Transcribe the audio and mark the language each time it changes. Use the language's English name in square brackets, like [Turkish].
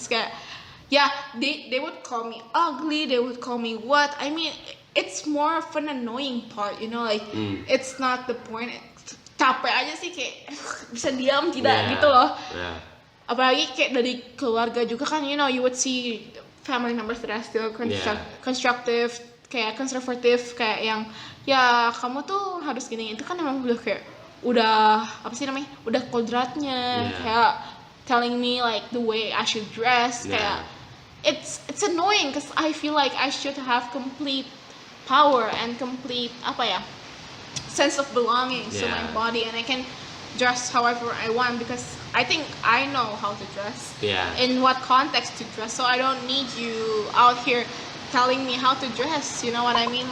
[Indonesian] Terus kayak [English] yeah, they would call me ugly, they would call me what. I mean, it's more of an annoying part, you know, like it's not the point. [Indonesian] Capek aja sih kayak bisa diam tidak gitu loh. [English] Yeah. [Indonesian] Apalagi kayak dari keluarga juga kan, [English] you know, you would see family members that are still constructive, [Indonesian] kayak konservatif, kayak yang ya kamu tuh harus gini. Itu kan emang udah apa sih namanya? Udah kodratnya, kayak [English] telling me like the way I should dress, kayak it's annoying because I feel like I should have complete power and complete sense of belonging to my body, and I can dress however I want because I think I know how to dress, in what context to dress, so I don't need you out here telling me how to dress, you know what I mean?